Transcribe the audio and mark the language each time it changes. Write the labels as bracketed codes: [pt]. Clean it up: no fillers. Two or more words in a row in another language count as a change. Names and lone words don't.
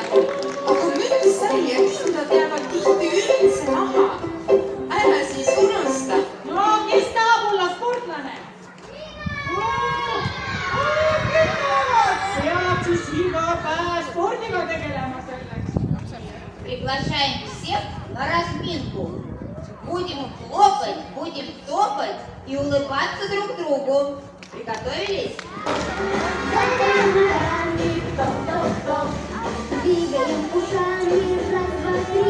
[et] Aga müts, sall ja kindad jäävad tihti üldse maha. Ära siis unusta. no kes tahab olla sportlane? Peab siis iga päev spordiga tegelema selleks. [ru] Приглашаем всех на разминку. Будем хлопать, будем топать и улыбаться друг другу. Приготовились? Двигаем ушами, раз, два, три.